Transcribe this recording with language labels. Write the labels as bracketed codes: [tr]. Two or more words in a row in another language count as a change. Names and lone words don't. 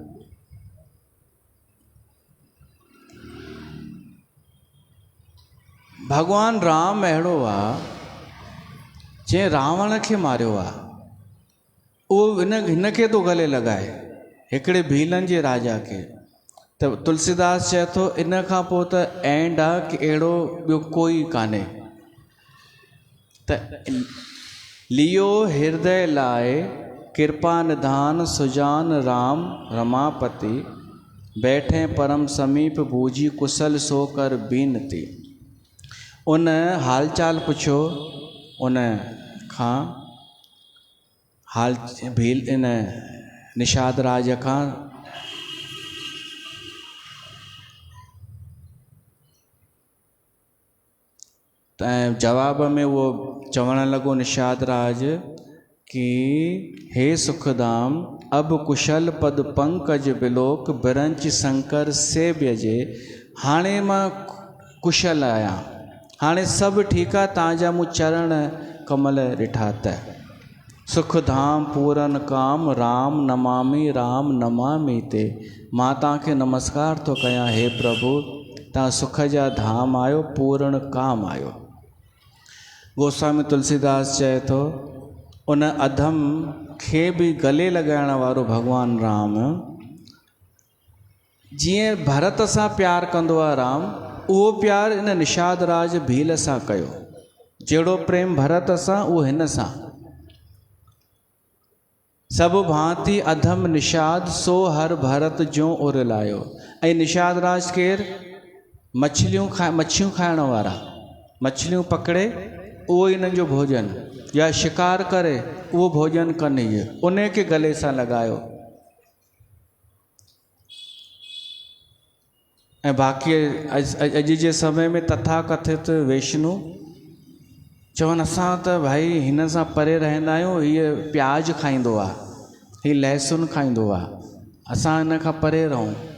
[sd] भॻवानु राम अहिड़ो आहे जंहिं रावण खे मारियो आहे, उहो हिन खे थो गले लॻाए, हिकिड़े भीलनि जे राजा खे। त तुलसीदास चए थो इन खां पोइ त एंड आहे कि अहिड़ो ॿियो कोई कान्हे। [awa] त लियो हृदय लाए कृपा निधान सुजान राम रमापति, बैठे परम समीप बूझी कुशल सो कर बीनती। [sd] उन हालचाल पुछो उन खां, भील इन निषाद राज खां। ऐं जवाब में वो चवण लॻो निषाद राज कि हे [awa] सुखदाम, अब कुशल पद पंकज बिलोक, बिरंच शंकर सेव्य जे। [sd] हाणे मां कुशल आहियां, हाणे सभु ठीकु आहे, तव्हांजा मूं चरण कमल ॾिठा त। [awa] सुखधाम पूरन काम राम नमामि ते। [sd] मां तव्हांखे नमस्कार थो कयां, हे प्रभु तव्हां सुख जा धाम आहियो, पूर्ण काम आहियो। गोस्वामी तुलसीदास चए थो उन अधम खे बि गले लॻाइण वारो भॻवानु राम, जीअं भरत सां प्यारु कंदो आहे राम, उहो प्यारु इन निषाद राज भील सां कयो। जहिड़ो प्रेम भरत सां, उहो हिन सां। [awa] सभु भांति अधम निषाद, सो हर भरत जो उर लायो। [sd] ऐं निषाद राज केरु? मच्छियूं खाइण वारा, मछलियूं पकड़े उहो इन्हनि जो भोजन, या शिकार करे उहो भोजन कनि, इहे उन खे गले सां लॻायो। ऐं बाक़ी अॼु जे समय में तथाकथित वैष्णु चवनि असां त भाई हिन सां परे रहंदा आहियूं, हीअ प्याज खाईंदो आहे, हीअ लहसुन खाईंदो आहे, असां हिन खां परे रहूं।